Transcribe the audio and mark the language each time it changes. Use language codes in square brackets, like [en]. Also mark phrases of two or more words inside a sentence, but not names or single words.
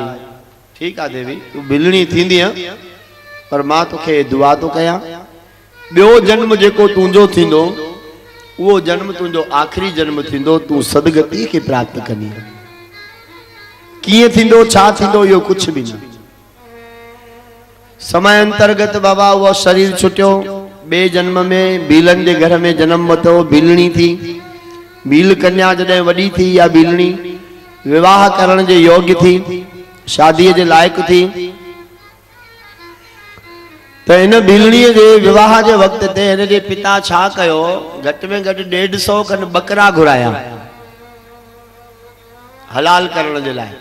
[sd] ठीकु आहे देवी, तूं भिलणी थींदी, पर मां तोखे दुआ थो कयां, ॿियो जन्म जेको तुंहिंजो थींदो उहो जन्म तुंहिंजो आख़िरी जन्म थींदो, तूं सदगति खे प्राप्त कंदी। कीअं थींदो, छा थींदो, इहो कुझु बि न। समय अंतर्गत बाबा उहो शरीर छुटियो, ॿिए जन्म में भीलन जे घर में जन्म वरितो, भीलणी थी। भील कन्या जॾहिं वॾी थी या भीलणी विवाह करण जे योग्य थी, शादीअ जे लाइक़ थी, त इन भीलणीअ जे विवाह जे वक़्त ते हिन जे पिता छा कयो, घटि में घटि 150 खनि बकरा घुराया हलाल करण जे लाइ।